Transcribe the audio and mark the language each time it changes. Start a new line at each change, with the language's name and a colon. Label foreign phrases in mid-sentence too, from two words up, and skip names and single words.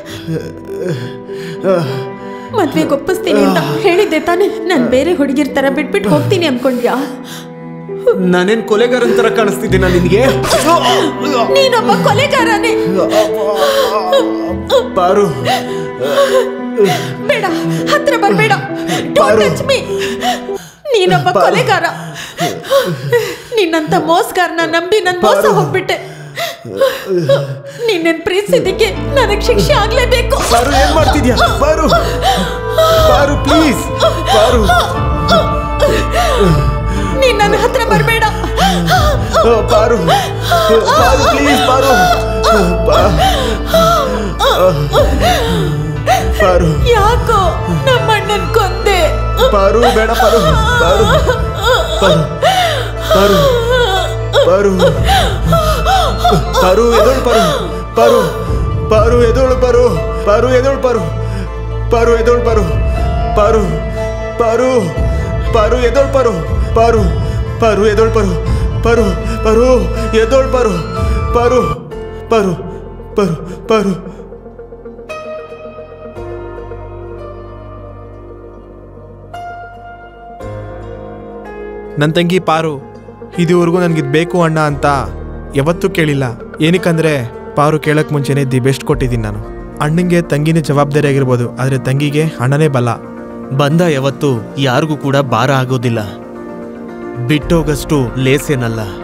Kannada: ಮದ್ವೆಗೆ ಒಪ್ಪಿಸ್ತೀನಿ ಅಂತ ಹೇಳಿದ್ದೆ ತಾನೆ? ನಾನು ಬೇರೆ ಹುಡುಗಿರ್ ತರ ಬಿಟ್ಬಿಟ್ಟು ಹೋಗ್ತೀನಿ ಅನ್ಕೊಂಡ್ಯಾ? ನಾನೇನ್ ಕೊಲೆಗಾರನ್ ತರ ಕಾಣಿಸ್ತಿದ್ದೀನ ನಿನ್ಗೆ? ನೀನೊಬ್ಬ ಕೊಲೆಗಾರನೇ. ಪಾರು, ಬೇಡ, ಹತ್ರ ಬರ್ಬೇಡ.
English: Don't touch me.
Kannada: ನೀನೊಬ್ಬ ಕೊಲೆಗಾರ. ನಿನ್ನಂತ ಮೋಸಗಾರನ ನಂಬಿ ನನ್ ಮೋಸ ಹೋಗ್ಬಿಟ್ಟೆ. ನಿನ್ನ ಪ್ರೀತಿಸಿದ್ದಕ್ಕೆ ನನಗೆ ಶಿಕ್ಷೆ ಆಗ್ಲೇಬೇಕು. ಪಾರು, ಏನ್ ಮಾಡ್ತಿದ್ಯಾ? ಪಾರು, ಪಾರು ಪ್ಲೀಸ್. ಪಾರು, ನೀನ್ ನನ್ನ ಹತ್ರ ಬರ್ಬೇಡ. ಪಾರು, ಪಾರು ಪ್ಲೀಸ್. ಪಾರು, ಪಾರು, ಯಾಕೋ ನಮ್ಮ ಅಣ್ಣನ್ ಕೊಂದೆ? ಪಾರು, ಬೇಡ ಪಾರು. ಪಾರು, ಪಾರು, ಪಾರು, ಪಾರು, ಪಾರು, ಎದೋಳು ಪಾರು. ಪಾರು, ಪಾರು, ಎದೋಳು ಪಾರು. ಪಾರು, ಎದೋಳು ಪಾರು. ಪಾರು, ಎದೋಳು ಪಾರು. ಪಾರು, ಪಾರು, ಪಾರು, ಎದೋಳು ಪಾರು. ಪಾರು, ಪಾರು, ಎದೋಳು ಪಾರು. ಪಾರು, ಪಾರು, ಎದೋಳು ಪಾರು. ಪಾರು, ಪಾರು, ಪಾರು, ಪಾರು. ನನ್ನ ತಂಗಿ ಪಾರು ಇದುವರೆಗೂ ನನಗಿದು ಬೇಕು ಅಣ್ಣ ಅಂತ ಯಾವತ್ತೂ ಕೇಳಿಲ್ಲ. ಏನಕ್ಕಂದರೆ ಪಾರು ಕೇಳೋಕ್ಕೆ ಮುಂಚೆನೇ
English: the best
Kannada: ಕೊಟ್ಟಿದ್ದೀನಿ ನಾನು. ಅಣ್ಣಂಗೆ ತಂಗಿನೇ ಜವಾಬ್ದಾರಿ ಆಗಿರ್ಬೋದು, ಆದರೆ ತಂಗಿಗೆ ಅಣ್ಣನೇ ಬಲ. ಬಂದ ಯಾವತ್ತು ಯಾರಿಗೂ ಕೂಡ ಭಾರ ಆಗೋದಿಲ್ಲ, ಬಿಟ್ಟೋಗಷ್ಟು ಲೇಸೇನಲ್ಲ.